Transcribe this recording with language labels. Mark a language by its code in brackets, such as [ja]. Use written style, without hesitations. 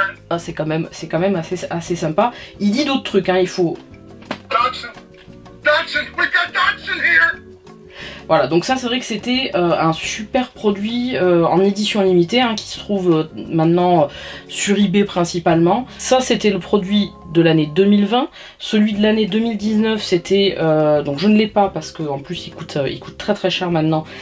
[fr] Ah, c'est quand même assez sympa. Il dit d'autres trucs, hein, il faut... [en] Dodson, we got Dodson here! [fr] Voilà, donc ça c'est vrai que c'était un super produit en édition limitée, hein, qui se trouve maintenant sur eBay principalement. Ça c'était le produit de l'année 2020. Celui de l'année 2019 c'était, donc je ne l'ai pas parce qu'en plus il coûte très cher maintenant.